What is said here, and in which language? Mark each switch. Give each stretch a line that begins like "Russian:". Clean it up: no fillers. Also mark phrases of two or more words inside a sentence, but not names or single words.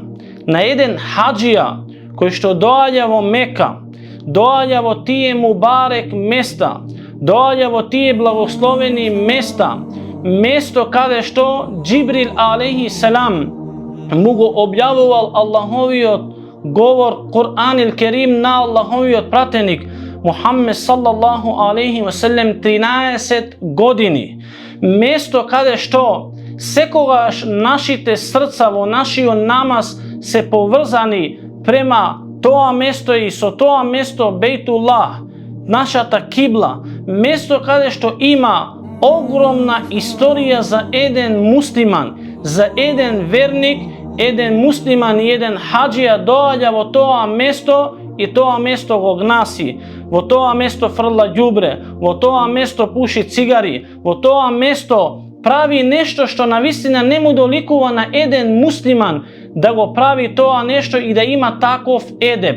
Macedonian: на еден хаджија кој што доаѓа во Мека, доаѓа во тие мубарек места, доаѓа во тие благословени места, место каде што Џибрил
Arabic: عليه السلام
Macedonian: му го објавувал Аллаховиот говор Кур'ан ил Керим на Аллаховиот пратеник Мухаммед
Arabic: صلى الله عليه وسلم
Macedonian: 13 години. Место каде што секогаш нашите срца во нашиот намаз се поврзани према тоа место и со тоа место Бейтуллах, нашата кибла, место каде што има огромна историја за еден муслиман, за еден верник, еден муслиман и еден хаджија доаѓа во тоа место и тоа место го гнаси, во тоа место фрла ѓубре, во тоа место пуши цигари, во тоа место прави нешто што навистина не му доликува на еден муслиман да го прави тоа нешто и да има таков едеп.